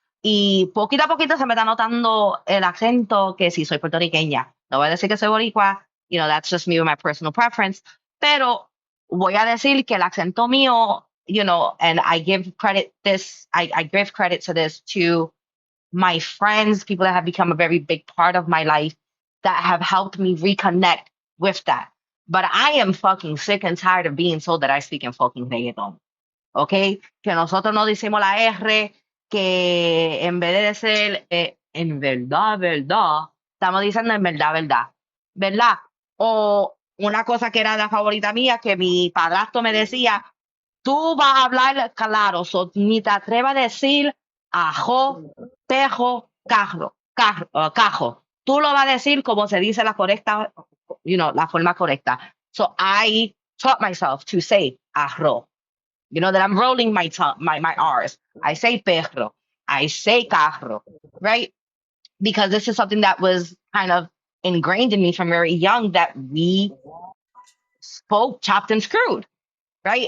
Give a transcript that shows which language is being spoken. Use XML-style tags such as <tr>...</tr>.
<es>Y poquito a poquito se me está notando el acento que sí soy puertorriqueña. No voy a decir que soy boricua,</es> <en>that's just me with my personal preference.</en> <es>Pero voy a decir que el acento mío,</es> <en>and I give I give credit to this to my friends, people that have become a very big part of my life that have helped me reconnect with that. But I am fucking sick and tired of being told that I speak in fucking reggaeton.</en> <es>¿Ok? Que nosotros no decimos la R, que en vez de decir en verdad, verdad, estamos diciendo en verdad, verdad. ¿Verdad? O una cosa que era la favorita mía, que mi padrastro me decía, tú vas a hablar claro, ni te atrevas a decir ajo, pejo, cajo. Tú lo vas a decir como se dice la correcta, la forma correcta.</es> <en>So I taught myself to say arroz. That I'm rolling my tongue, my R's. I say perro. I say carro, right? Because this is something that was kind of ingrained in me from very young that we spoke chopped and screwed, right?</en>